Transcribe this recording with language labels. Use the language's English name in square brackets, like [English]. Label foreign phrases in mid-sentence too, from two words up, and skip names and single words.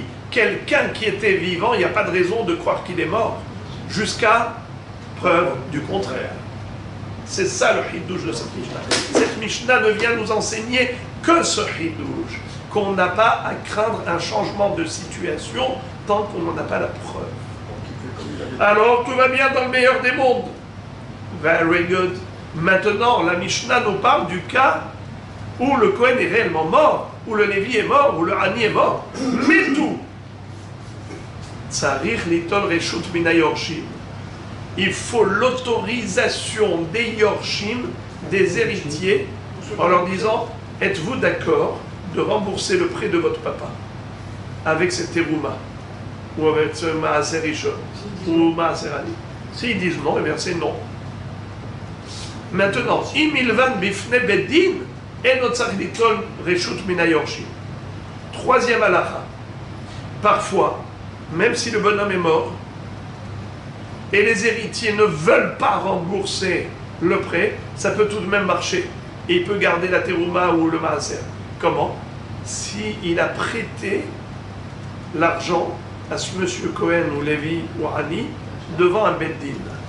[French] Quelqu'un qui était vivant, il n'y a pas de raison de croire qu'il est mort, jusqu'à preuve du contraire. C'est ça le hidouche de cette Mishnah. Cette Mishnah ne vient nous enseigner que ce hidouche, qu'on n'a pas à craindre un changement de situation tant qu'on n'en a pas la preuve. Alors tout va bien dans le meilleur des mondes. [English] Very good. [French] Maintenant, la Mishnah nous parle du cas où le Kohen est réellement mort, où le Lévi est mort, où le Hani est mort. Mais tout. [Hebrew] צריך ליטול רשות מן היורשים. [French] Il faut l'autorisation des yorshim, des héritiers, en leur disant, êtes-vous d'accord de rembourser le prêt de votre papa avec cette terouma ou avec ce [Hebrew] מעשר ראשון [French] ou [Hebrew] מעשר עני? [French] S'ils disent non, eh bien c'est non. Maintenant, [Hebrew] אם הלוון בפני בית דין אינו צריך ליטול רשות מן היורשים. [French] Troisième halakha. Parfois, même si le bonhomme est mort, et les héritiers ne veulent pas rembourser le prêt, ça peut tout de même marcher. Et il peut garder la terouma ou le maaser. Comment? S'il a prêté l'argent à ce monsieur Cohen ou Lévi ou Hani devant un beddin.